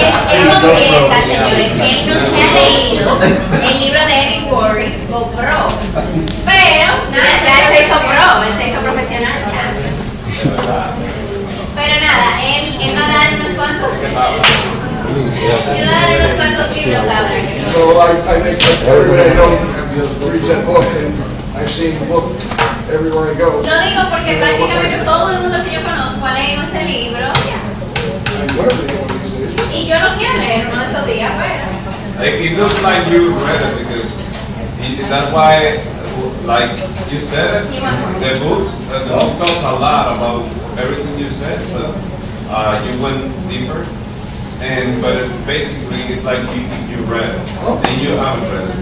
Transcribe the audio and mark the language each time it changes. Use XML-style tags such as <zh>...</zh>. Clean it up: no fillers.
<es>Él no piensa, señores, él no se ha leído el libro de Eric Worre, Go Pro. Pero, nada, ya él se hizo pro, él se hizo profesional ya. Pero nada, él va a dar unos cuantos. Él va a dar unos cuantos libros cada año.</es> <en>So I think that everybody I know reads that book, and I've seen the book everywhere I go.</en> <es>Lo digo porque prácticamente todo el mundo que yo conozco ha leído ese libro.</es> <en>I learned it one of these days.</en> <es>Y yo lo quiero leer uno de estos días, pero...</es> <en>It looks like you read it because That's why, like you said, the book talks a lot about everything you said, but you went deeper. But basically, it's like you read it, and you haven't read it.</en>